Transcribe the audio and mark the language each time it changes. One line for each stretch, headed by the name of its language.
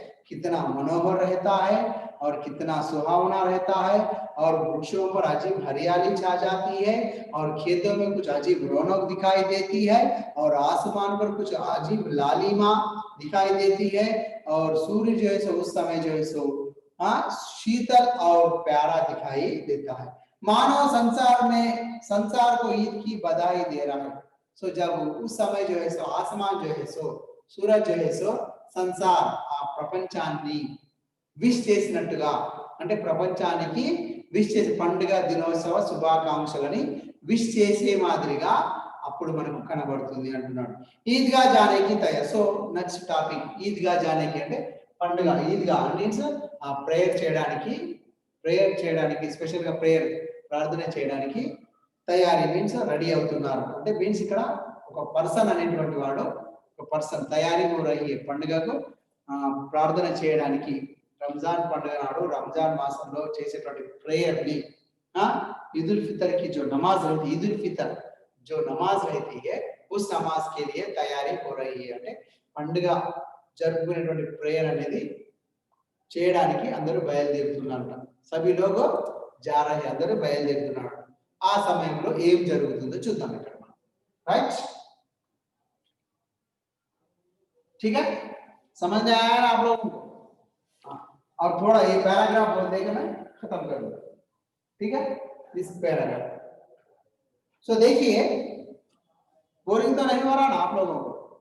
Hindi: कितना मनोहर रहता है और कितना सुहावना रहता है और वृक्षों पर अजीब हरियाली छा जाती है और खेतों में कुछ अजीब रौनक दिखाई देती है और आसमान पर कुछ अजीब लालिमा दिखाई देती है और सूर्य जो है सो उस समय जो है सो शीतल और प्यारा दिखाई देता है मानव संसार को ईद की बधाई दे रहा है सो जब उस समय जो है सो आसमान जो है सो सूरज जो है सो
Telugu: సంసార్ ఆ ప్రపంచాన్ని విష్ చేసినట్టుగా అంటే ప్రపంచానికి విష్ చేసే పండుగ దినోత్సవ శుభాకాంక్షలని విష్ చేసే మాదిరిగా అప్పుడు మనకు కనబడుతుంది అంటున్నాడు.
Hindi: ఈద్గా జానేకి తయారు.
Telugu: సో నెక్స్ట్ టాపిక్ ఈద్గా జానేకి అంటే పండుగ. ఈద్గా మీన్స్ ప్రేయర్ చేయడానికి స్పెషల్ గా ప్రేయర్ ప్రార్థన చేయడానికి తయారీ మీన్స్ రెడీ అవుతున్నారు అంటే మీన్స్ ఇక్కడ ఒక పర్సన్ అనేటువంటి వాడు ఒక పర్సన్ తయారీ అయ్యే పండుగకు ప్రార్థన చేయడానికి రంజాన్ పండుగ నాడు రంజాన్ మాసంలో చేసేటువంటి ప్రేయర్ ని
Hindi: ईद उल फितर की जो नमाज रहती है ईद उल फितर जो नमाज रहती है उस नमाज के लिए तैयारी हो रही है
Telugu: అంటే పండుగ జరుపుకునేటువంటి ప్రేయర్ అనేది చేయడానికి అందరూ బయలుదేరుతున్నారంట.
Hindi: సభీ లోగో जा रहे हैं
Telugu: అందరూ బయలుదేరుతున్నారు. ఆ సమయంలో ఏం జరుగుతుందో చూద్దాం ఇక్కడ మనం.
Hindi: राइट ठीक है समझ में आया आप लोगों को? और थोड़ा ये पैराग्राफ बोल देगा मैं खत्म कर दूंगा. ठीक है इस पैराग्राफ. सो देखिए बोरिंग तो नहीं हो रहा ना आप लोगों को?